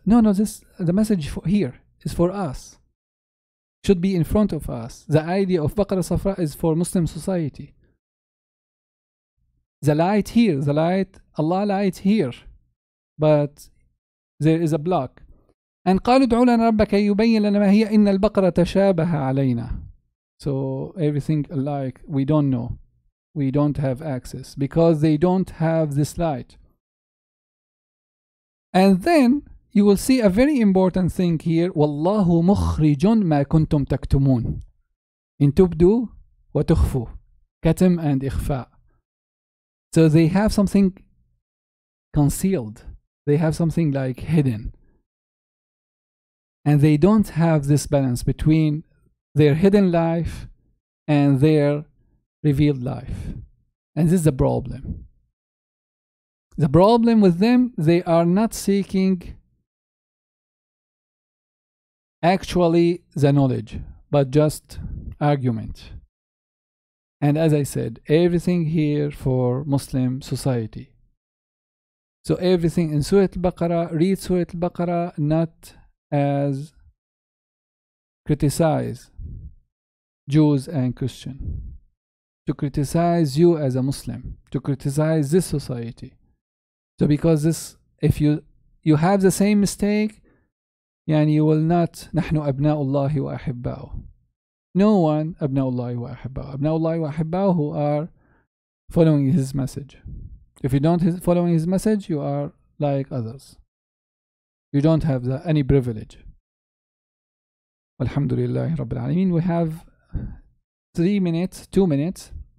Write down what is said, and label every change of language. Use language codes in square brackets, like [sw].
[en] No, the message here is for us. Should be in front of us. The idea of Baqarah Safra is for Muslim society. The light here, Allah light here, but there is a block. [ar] And قالوا ادع لنا ربك يبين لنا ما هي إن البقرة تشابه علينا. [en] So everything like we don't know, we don't have access because they don't have this light. And then you will see a very important thing here. [ar] والله مخرج ما كنتم تكتمون. إن تبدوا وتخفوا. كتم and إخفاء. [en] So they have something concealed. They have something like hidden. And they don't have this balance between their hidden life and their revealed life. And this is the problem. The problem with them, they are not seeking actually the knowledge, but just argument. And as I said, everything here for Muslim society. So everything in Surah Al-Baqarah, read Surah Al-Baqarah not as criticize Jews and Christians, to criticize you as a Muslim, to criticize this society. So because this, if you have the same mistake, يعني you will not. [ar] نحن أبناء الله وأحباؤه. [en] No one [ar] أبناء الله وأحباؤه. أبناء الله وأحباؤه [en] who are following his message. If you don't following his message, you are like others. You don't have any privilege. Alhamdulillah Rabbil Alameen. We have 2 minutes.